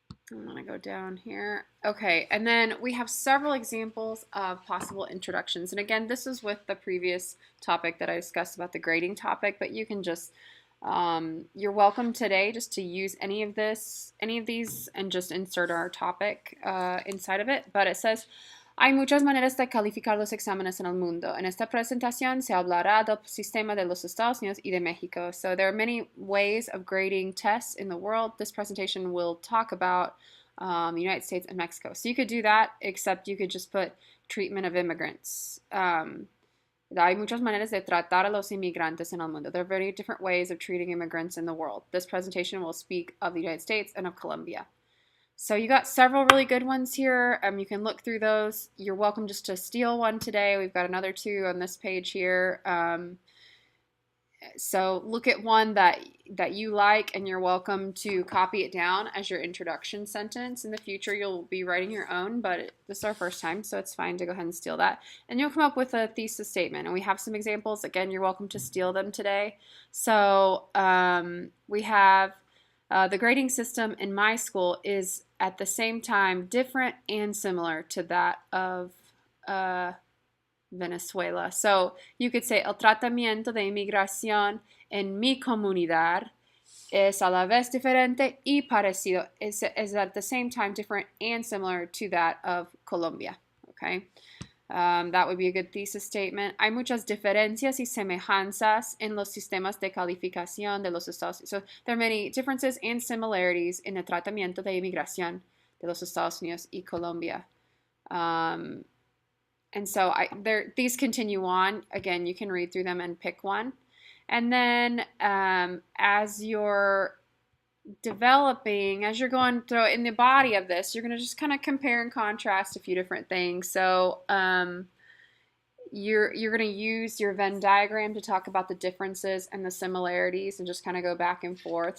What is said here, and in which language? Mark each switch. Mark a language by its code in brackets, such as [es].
[en] I'm going to go down here. Okay, and then we have several examples of possible introductions. And again, this is with the previous topic that I discussed about the grading topic, but you can just, you're welcome today just to use any of these, and just insert our topic inside of it. But it says, [es] hay muchas maneras de calificar los exámenes en el mundo. En esta presentación se hablará del sistema de los Estados Unidos y de México. [en] So there are many ways of grading tests in the world. This presentation will talk about the United States and Mexico. So you could do that, except you could just put treatment of immigrants. [es] Hay muchas maneras de tratar a los inmigrantes en el mundo. [en] There are very different ways of treating immigrants in the world. This presentation will speak of the United States and of Colombia. So you got several really good ones here. You can look through those. You're welcome just to steal one today. We've got another two on this page here. So look at one that you like, and you're welcome to copy it down as your introduction sentence. In the future, you'll be writing your own, but this is our first time, so it's fine to go ahead and steal that. And you'll come up with a thesis statement, and we have some examples. Again, you're welcome to steal them today. So we have the grading system in my school is at the same time different and similar to that of Venezuela. So you could say, [es] el tratamiento de inmigración en mi comunidad es a la vez diferente y parecido. [en] Is at the same time different and similar to that of Colombia. Okay. That would be a good thesis statement. [es] Hay muchas diferencias y semejanzas en los sistemas de calificación de los Estados Unidos. [en] So there are many differences and similarities in [es] el tratamiento de inmigración de los Estados Unidos y Colombia. [en] And so these continue on. Again, you can read through them and pick one. And then as you're developing, as you're going through in the body of this, you're going to just kind of compare and contrast a few different things. So you're going to use your Venn diagram to talk about the differences and the similarities and just kind of go back and forth.